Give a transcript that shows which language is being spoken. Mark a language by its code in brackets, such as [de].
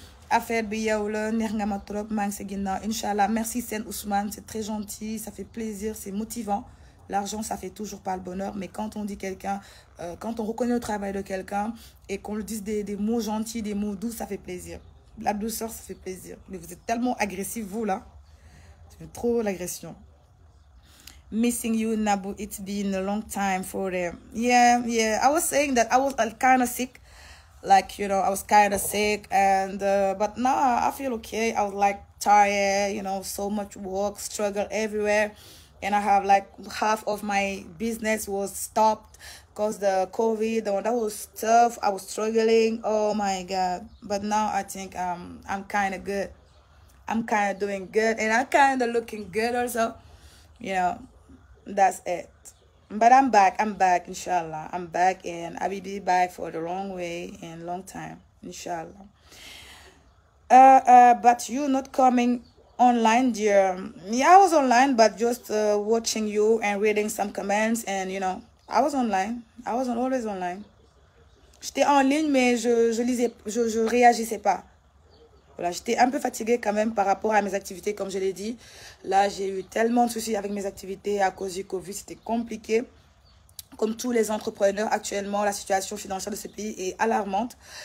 [wo] Affaire bi yow la neex nga ma trop maa ngi sa ginnaaw Inch'Allah. [fr] Merci Sen Ousmane, c'est très gentil, ça fait plaisir, c'est motivant. L'argent, ça fait toujours pas le bonheur, mais quand on dit quelqu'un, quand on reconnaît le travail de quelqu'un et qu'on lui dise des mots gentils, des mots doux, ça fait plaisir. La douceur, ça fait plaisir. Mais vous êtes tellement agressif, vous là. C'est trop l'agression. [en] Missing you, [fr] Nabou. [en] It's been a long time for them. Yeah. I was saying that I was kind of sick. Like, you know, I was kind of sick, and but now I feel okay. I was like tired, you know, so much work, struggle everywhere, and I have like half of my business was stopped because the COVID, that was tough. I was struggling. Oh my God! But now I think I'm kind of good. I'm kind of doing good, and I'm kind of looking good also. You know, that's it. But I'm back, inshallah. I'm back, and I will be back for the long way and long time, inshallah. But you not coming online, dear. Yeah, I was online, but just watching you and reading some comments, and you know, I was online. I was always online. [fr] J'étais en ligne, mais je réagissais pas. Voilà, j'étais un peu fatiguée quand même par rapport à mes activités, comme je l'ai dit. Là, j'ai eu tellement de soucis avec mes activités à cause du Covid, c'était compliqué. Comme tous les entrepreneurs, actuellement, la situation financière de ce pays est alarmante.